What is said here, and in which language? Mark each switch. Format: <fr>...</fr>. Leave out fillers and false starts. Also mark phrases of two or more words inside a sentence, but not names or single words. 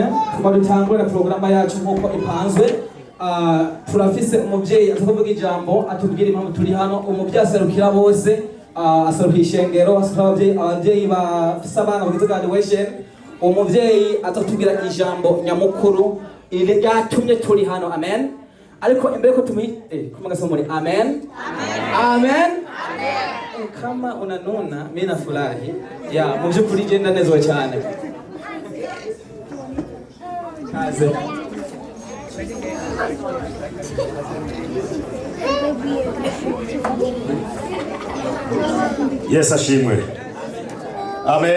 <rn>Kuba dutangura programa yacu nk'uko ipanzwe, turafise umubyeyi atavuga ijambo atubwira impamvu turi hano. Umubyeyi aserukira bose, aserukira ishengero, aserukira ababyeyi bafise abana bagize graduation. Umubyeyi atatubwira ijambo nyamukuru ile yatumye turi hano. Amen. Ariko imbere ko kumagasoma muri amen. Amen.</rn> <sw>Kama unanuna mimi nafurahi.</sw> <rn>Ya mu by'ukuri genda nezo cyane. Kaze. Yes ashimwe. Amen.</rn>